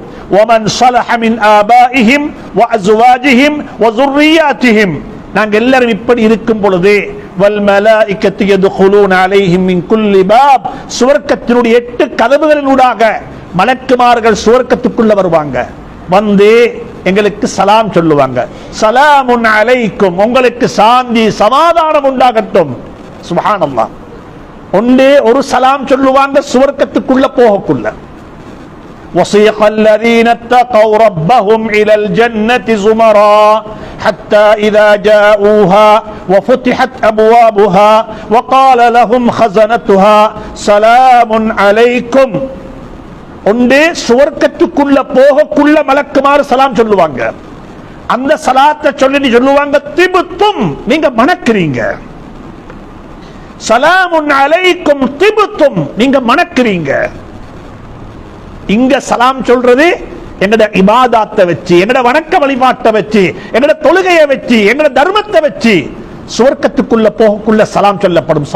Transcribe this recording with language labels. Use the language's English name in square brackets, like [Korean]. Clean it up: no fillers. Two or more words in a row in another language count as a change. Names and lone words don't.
[Arabic] ومن صلح من آبائهم و أزواجهم و ذرياتهم, [Tamil] நாங்கள் எல்லாரும் இப்படி இருக்கும் பொழுது [Arabic] والملائكة يدخلون عليهم من كل باب, [Tamil] சுவர்க்கத்தினுடைய 8 கதவுகளினூடாக மலக்குமார்கள் சுவர்க்கத்துக்குள்ள வருவாங்க. வந்து எங்களுக்கு சலாம் சொல்லுவாங்க. [Arabic] سلام عليكم, [Tamil] உங்களுக்கு சாந்தி சமாதானம் உண்டாகட்டும். [Arabic] سبحان الله. [Tamil] ஒன்று ஒரு சலாம் சொல்லுவாங்க சுவர்க்கத்துக்குள்ள போகக்குள்ள. [Arabic] وَصِيقَ الَّذِينَ اتَّقَوْا رَبَّهُمْ إِلَى الْجَنَّةِ زُمَرًا حَتَّى إِذَا جَاءُوهَا وَفُتِحَتْ أَبْوَابُهَا وَقَالَ لَهُمْ خَزَنَتُهَا سَلَامٌ عَلَيْكُمْ. [Tamil] ஒன்று சுவர்க்கத்துக்குள்ள போகக்குள்ள மலக்குமார் சலாம் சொல்லுவாங்க. அந்த சலாத்தை சொல்லி சொல்லுவாங்க, திபுத்தும், நீங்க மணக்கிறீங்க. [Arabic] سلام عليكم طبتم, [Tamil] நீங்க மணக்கிறீங்க. இங்க சலாம் சொல்றது எங்கட இபாதத்தை வச்சு, எங்கட வணக்க வழிபாட்டை வச்சு, எங்கட தொழுகையை வச்சு, எங்கட தர்மத்தை வச்சு சுவர்க்கத்துக்குள்ள போகக்குள்ள சலாம் சொல்லப்படும்.